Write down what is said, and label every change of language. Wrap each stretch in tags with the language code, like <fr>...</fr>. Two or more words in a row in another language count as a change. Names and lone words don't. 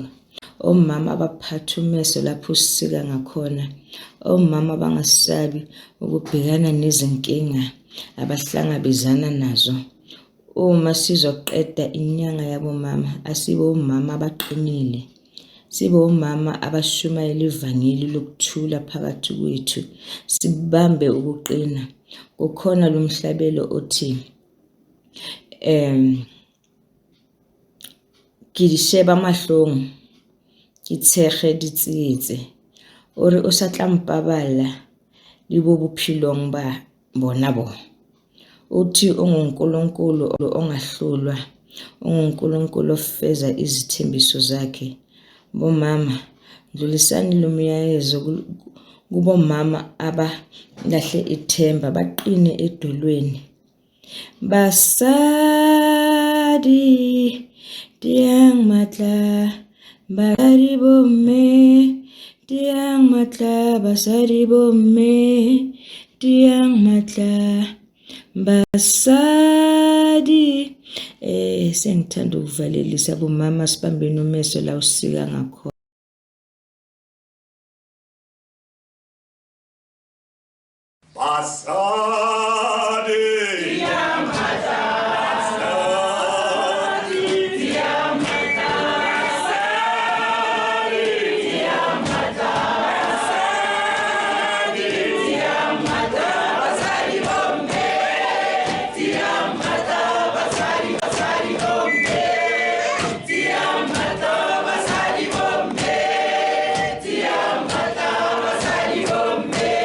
<zu>Omama abaphatha umeso lapho usika ngakhona, omama abangasabi ukubhekana nezinkinga abahlangabezana nazo. Uma sizoqeda inyanga yabomama, asibe omama abaqinile, sibe omama abashumayela ivangeli lokuthula phakathi kwethu, sibambe ukuqina. Kukhona lo mhlabelo othi</zu> <st>ke di sheba mahlong, ke tshege ditsietse, ore o sa tla mpabala le bo bophelong ba bona bo.</st> <zu>Uthi unguNkulunkulu ongahlulwa, unguNkulunkulu ofeza izithembiso zakhe. Bomama, dlulisani lo myalezo kubomama abalahle ithemba, baqine edolweni.</zu> <st>Basadi tiang matla, basadi bomme tiang matla, basadi bomme tiang matla, basadi.</st> <zu>Sengithanda ukuvalelisa bomama, sibambeni umeso la usika ngakho.</zu> <st>Basadi Yamata, Basadi Yamata, Basadi Yamata, Basadi Yamata, Basadi Bombe, Yamata, Basadi Bombe, Yamata, Basadi Bombe, Yamata, Basadi Bombe.</st>